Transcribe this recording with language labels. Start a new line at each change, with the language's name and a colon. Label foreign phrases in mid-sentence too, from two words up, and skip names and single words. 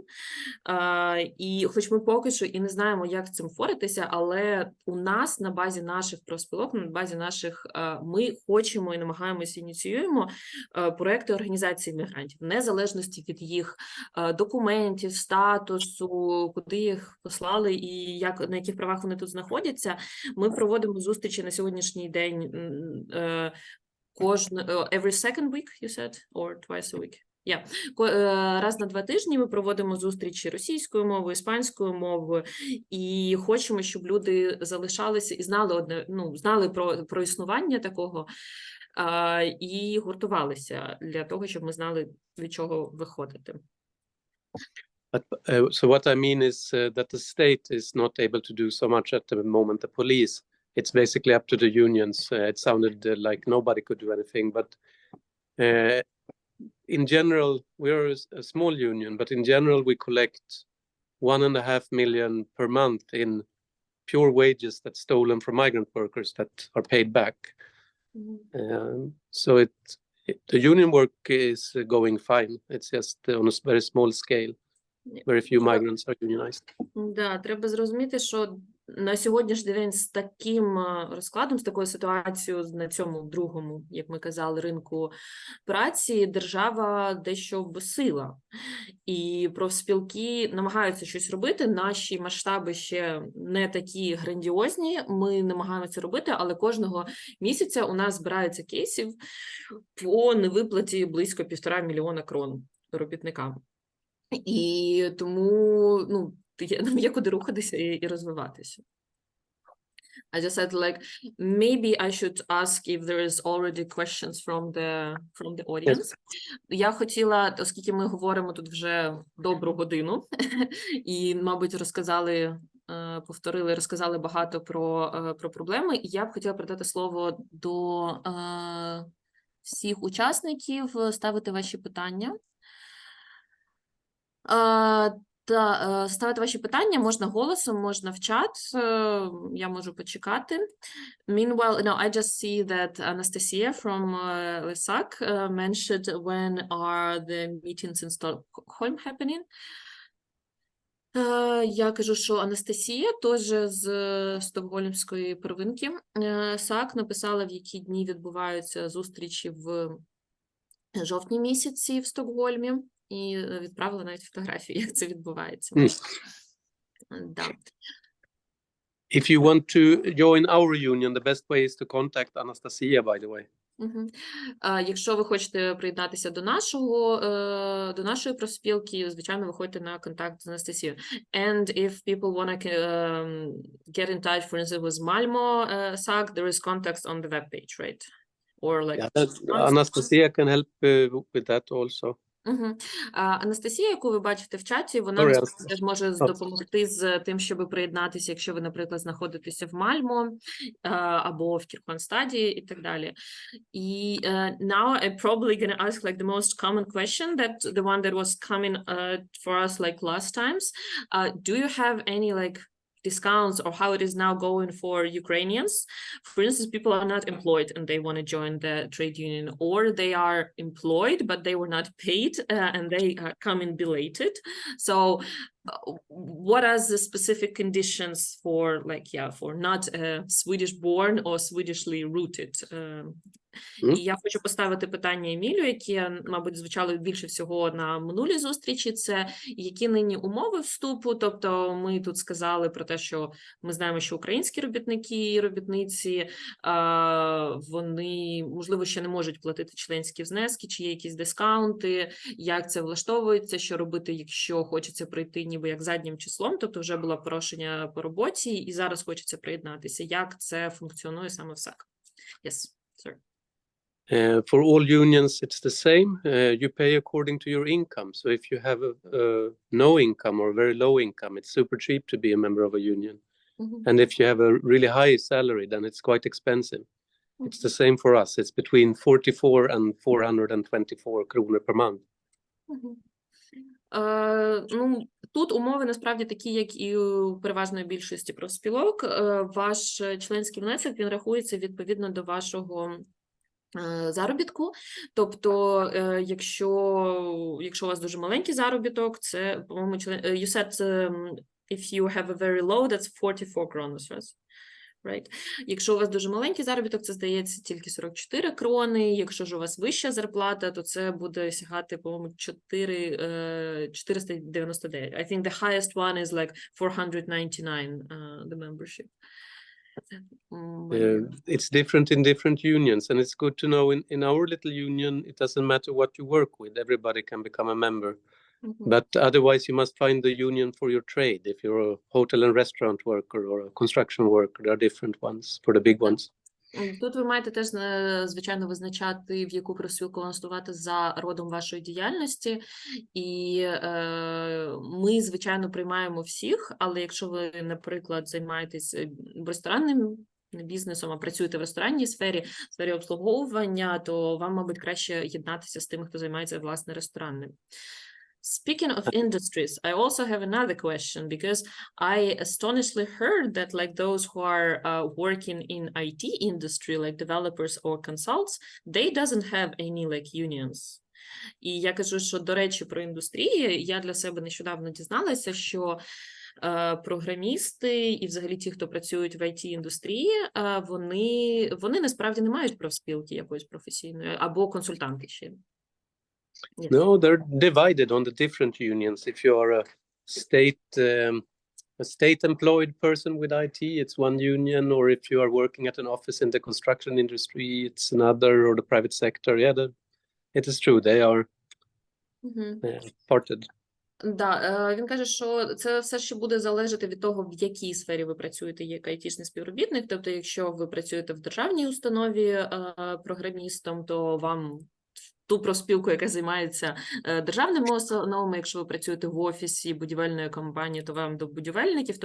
Ukrainian: І хоч ми поки що і не знаємо, як з цим впоратися, але у нас на базі наших профспілок, на базі наших, ми хочемо і намагаємося, ініціюємо проекти організації мігрантів, в незалежності від їх документів, статусу, куди їх послали і на яких правах вони тут знаходяться. Ми проводимо зустрічі на сьогоднішній день
English: every second week, you said, or twice a week?
Ukrainian: Раз на 2 тижні ми проводимо зустрічі російською мовою, іспанською мовою, і хочемо, щоб люди залишалися і знали про існування такого і гуртувалися для того, щоб ми знали, від чого виходити.
English: But so what I mean is that the state is not able to do so much at the moment. The police, it's basically up to the unions. It sounded like nobody could do anything, but in general, we're a small union, but in general, we collect 1.5 million per month in pure wages that's stolen from migrant workers that are paid back. So the union work is going fine. It's just on a very small scale. Very few migrants are unionized.
Ukrainian: Да, треба зрозуміти, що на сьогоднішній день з таким розкладом, з такою ситуацією на цьому другому, як ми казали, ринку праці, держава дещо безсила. І профспілки намагаються щось робити. Наші масштаби ще не такі грандіозні, ми намагаємося робити, але кожного місяця у нас збирається кейсів по невиплаті близько 1,5 мільйона крон робітникам. І тому, ну, є куди рухатися і розвиватися.
English: I just said, like, maybe I should ask if there is already questions from the audience.
Ukrainian: Я хотіла, оскільки ми говоримо тут вже добру годину, і, мабуть, розказали багато про проблеми, я б хотіла передати слово до всіх учасників, ставити ваші питання. Ставити ваші питання можна голосом, можна в чат, я можу почекати.
English: Meanwhile, no, I just see that Anastasia from LISAC mentioned when are the meetings in Stockholm happening.
Ukrainian: Я кажу, що Анастасія, теж з Стокгольмської первинки САК, написала, в які дні відбуваються зустрічі в жовтні місяці в Стокгольмі. І відправила навіть фотографію, як це відбувається. Да.
English: If you want to join our union, the best way is to contact Anastasia, by the way.
Ukrainian: Якщо ви хочете приєднатися до нашої профспілки, звичайно, виходьте на контакт з Анастасією.
English: And if people want to get in touch, for instance, with Malmo SAG, there is contacts on the webpage, right? Or like... Yeah, Anastasia can help with that also.
Ukrainian: Анастасія, яку ви бачите в чаті, вона теж може допомогти з тим, щоб приєднатися, якщо ви, наприклад, знаходитеся в Мальмо або в Кірконстаді і так далі.
English: І now I'm probably going to ask like the most common question, that the one that was coming for us like last times. Do you have any like discounts or how it is now going for Ukrainians? For instance, people are not employed and they want to join the trade union, or they are employed but they were not paid and they come in belated. So what are the specific conditions for for not Swedish born or Swedishly rooted?
Ukrainian: І я хочу поставити питання Емілю, яке, мабуть, звучало більше всього на минулій зустрічі, це які нині умови вступу, тобто ми тут сказали про те, що ми знаємо, що українські робітники і робітниці, вони, можливо, ще не можуть платити членські внески, чи є якісь дискаунти, як це влаштовується, що робити, якщо хочеться прийти ніби як заднім числом, тобто вже було порушення по роботі і зараз хочеться приєднатися. Як це функціонує саме в САК?
English: Yes, sir. For all unions, it's the same. You pay according to your income. So if you have no income or very low income, it's super cheap to be a member of a union. And if you have a really high salary, then it's quite expensive. It's the same for us. It's between 44 and 424 kronor per month.
Ukrainian: Ну, тут умови насправді такі, як і у переважної більшості профспілок. Ваш членський внесок, він рахується відповідно до вашого заробітку, тобто, якщо у вас дуже маленький заробіток, це, по-моєму,
English: you said if you have a very low, that's 44 kroner, right?
Ukrainian: Якщо у вас дуже маленький заробіток, це, здається, тільки 44 крони, якщо ж у вас вища зарплата, то це буде сягати, по-моєму, 499.
English: I think the highest one is like 499, the membership. It's different in different unions, and it's good to know in our little union, it doesn't matter what you work with, everybody can become a member. But otherwise you must find the union for your trade. If you're a hotel and restaurant worker or a construction worker, there are different ones for the big ones.
Ukrainian: Тут ви маєте теж, звичайно, визначати, в яку профспілку вам вступати за родом вашої діяльності. І ми, звичайно, приймаємо всіх, але якщо ви, наприклад, займаєтесь ресторанним бізнесом, а працюєте в ресторанній сфері, в сфері обслуговування, то вам, мабуть, краще єднатися з тими, хто займається, власне, ресторанним.
English: Speaking of industries, I also have another question because I astonishingly heard that like those who are working in IT industry, like developers or consultants, they doesn't have any like unions.
Ukrainian: І я кажу, що, до речі, про індустрії, я для себе нещодавно дізналася, що програмісти і взагалі ті, хто працюють в IT-індустрії, вони насправді не мають профспілки якоїсь професійної, або консультанти ще.
English: Yes. No, they're divided on the different unions. If you are a state-employed person with IT, it's one union, or if you are working at an office in the construction industry, it's another, or the private sector. Yeah, it is true. They are parted.
Ukrainian: Да, він каже, що це все ще буде залежати від того, в якій сфері ви працюєте як айтішний співробітник. Тобто, якщо ви працюєте в державній установі програмістом, то вам ту профспілку, яка займається державними установами, якщо ви працюєте в офісі будівельної компанії, то вам до будівельників.